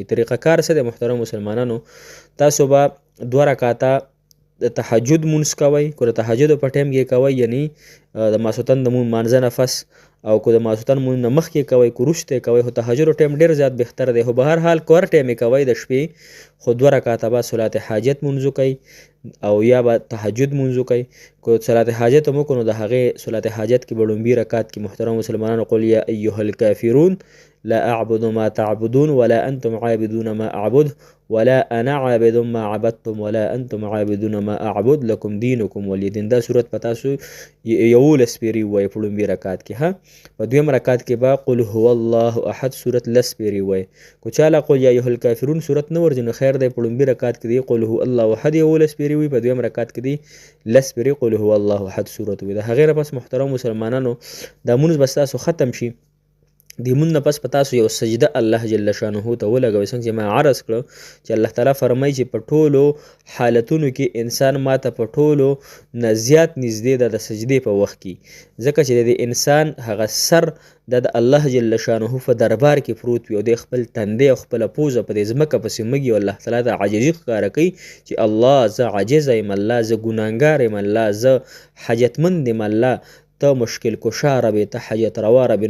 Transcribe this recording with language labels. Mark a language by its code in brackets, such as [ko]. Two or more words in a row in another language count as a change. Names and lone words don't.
[ps] طریقه کار څه دی محترم مسلمانانو؟ تاسو به 2 رکعاته د تهجد مونځ کوئ، که د تهجدو په ټایم کې کوئ، یعنی د ماسوتن د مانځه نه پس، او که د ماسوتن مونځ نه مخکې کوئ که وروسته یې کوئ، خو تهجدو ټایم ډېر زیات بهتر دی. خو به هر حال که هر ټایم یې کوئ د شپې، خو 2 رکعاته به صلات حاجت مونځ وکئ او یا به تهجد مونځ وکئ. که صلات حاجت هم وکړو نو د هغې صلات حاجت کې به لومبي رکعت کې محترم مسلمانانو [ar] قل یا ایها الکافرون لا اعبد ما تعبدون ولا انتم عابدون ما اعبد ولا انا عابد ما عبدتم ولا انتم عابدون ما اعبد لكم دينكم ولي دين. [ps] دا صورت په تاسو 11 پیرې ووایئ په لومبي رکعت کې. په دویم رکعت کې به [ar] قل هو الله احد [ps] صورت 10 پیرې ووایئ. که چاله [ar] قل یا ایها الکافرون [ps] صورت نه ورځي نو خیر دی، په لومبي رکعت کې دی [ar] قل هو الله احد [ps] 11 پیرې ووایي، په دویم رکعت کې دی 10 پیرې [ar] قل هو الله احد [ps] صورت ووایي. د هغې نه پس محترم مسلمانانو دا مونځ به ستاسو ختم شي د لمونځ نه پس په تاسو یو سجده [ar] الله جل شانه [ps] ته ولګوئ، څنګه چې ما عرض کړو چې الله تعالی فرمایي چې په ټولو حالتونو کې انسان ماته په ټولو نه زیات نږدې ده د سجدې په وخت کې، ځکه چې د انسان هغه سر د [ar] الله جل شانه [ps] په دربار کې پروت وي او د خپل تندی او خپله پوزه په دې ځمکه پسې مږي او الله تعالی ته عاجزي ښکاره کوي چې الله زه عاجزه یم، الله زه ګناهګار یم، الله زه حاجتمند یم، الله ته مشکل کشا ربې، ته حاجت روا ربې.